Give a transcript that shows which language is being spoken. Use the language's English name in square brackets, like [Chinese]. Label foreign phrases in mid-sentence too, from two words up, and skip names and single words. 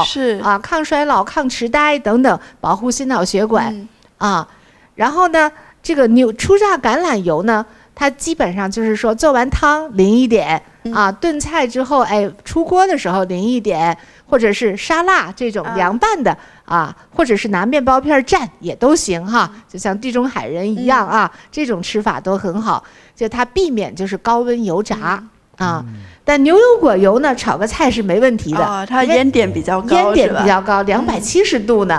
[Chinese] 抗衰老、抗癡呆等等，保護心腦血管。然後呢，這個初榨橄欖油呢，它基本上就是說做完湯淋一點燉菜之後出鍋的時候淋一點，或者是沙拉這種涼拌的或者是拿麵包片蘸也都行哈，就像地中海人一樣這種吃法都很好，就它避免就是高溫油炸。但牛油果油呢，炒個菜是沒問題的。它煙點比較高， 270度呢。